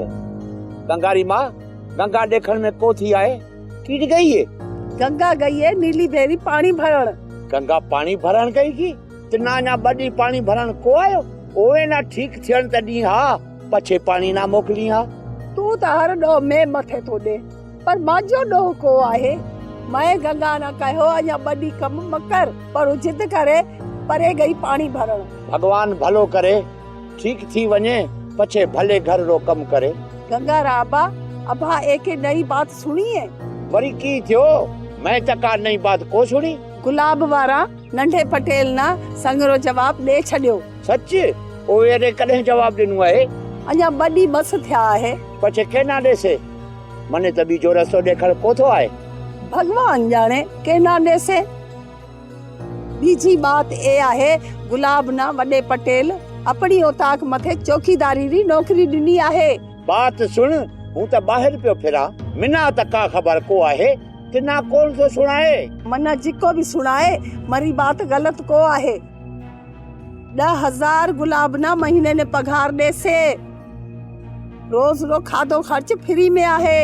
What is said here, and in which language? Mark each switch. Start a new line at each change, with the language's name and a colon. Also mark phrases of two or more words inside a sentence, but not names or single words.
Dhatki: गंगारी मां, गंगा ॾेखण में को थी आहे? कीड गई है? गंगा गई है नीली भेरी पानी भरण। गंगा पानी भरण गई की? तिना ना बड़ी पानी भरण को आयो? ओए ना ठीक थियण त ॾींहं हा, पछे पानी ना मोकली हा। तू त हर ॾोह में मथे थो ॾे, पर मांजो ॾोह को आहे? मैं गंगा न कहो अञा बड़ी कम म कर, पर जिद करे परे गई पानी भरण। भगवान भलो करे, ठीक थी वञे, पछे भले घर रो कम करे। गंगा राबा अबा एक नई बात सुनी है? वरी की थियो? मैं त का नई बात को सुनी। गुलाब वारा नंढे पटेल ना संगरो जवाब दे छडियो। सच? ओए रे कॾहिं जवाब ॾिनो आहे? अञा बड़ी बस थिया है। पछे के ना ॾेसे? मने त बीजो रस्तो ॾेखण कोथो आहे। भगवान जाने के ना ॾेसे। बीजी बात ए आहे, गुलाब ना वॾे पटेल अपनी औताक मथे चौकीदारी री नौकरी ॾिनी आहे। बात सुन, हूं त ॿाहिर पियो फिरा, मिना त का ख़बर को आहे। तिना कौन तो सुनाए? मना जिको भी सुनाए, मरी बात गलत को आहे। 10,000 गुलाब ना महीने ने पगार दे से, रोज रो खादो खर्च फ्री में आहे।